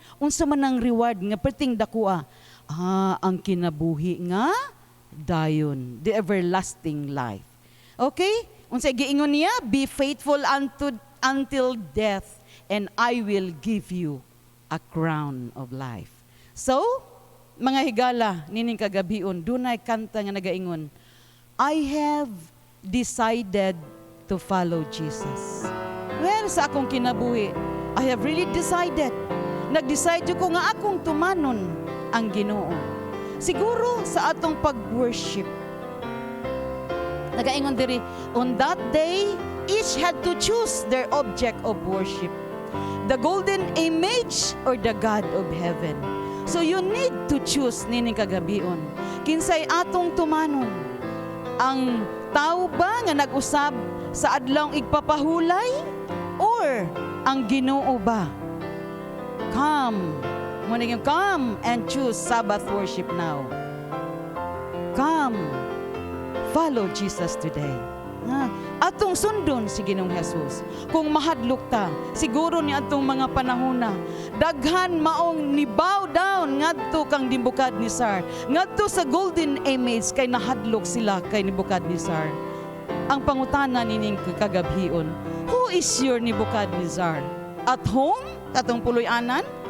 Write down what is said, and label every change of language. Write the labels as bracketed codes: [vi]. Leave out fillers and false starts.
[ceb] Unsa man ang reward nga perting dakua? Ang kinabuhi nga dayon, [en] the everlasting life. [ceb] Okay? Unsa giingon niya? [en] Be faithful until death, and I will give you a crown of life. [ceb] So, mga higala, nining kagabion, dunay kanta nga nagaingon, [en] I have decided to follow Jesus. [ceb] Well, sa akong kinabuhi, [en] I have really decided. [ceb] Nag-decide ko nga akong tumanon ang Ginoo. Siguro sa atong pag-worship. Nagaingon diri, [en] on that day, each had to choose their object of worship. The golden image or the God of heaven. So you need to choose [ceb] nining kagabion. Kinsay atong tumanon. Ang tao ba nga nag-usab sa adlawng igpapahulay or ang Ginoo ba? [en] Come and choose Sabbath worship now. Come, follow Jesus today. [ceb] Atong sundon si Ginoong Jesus. Kung mahadlok ta, siguro ni atong mga panahona, daghan maong ni bow down ngadto kang Nebukadnezar, ngadto sa golden image kay nahadlok sila kay Nebukadnezar. Ang pangutana nining kagabhion, [en] who is your Nebukadnezar? [ceb] At home, atong puloy-anan?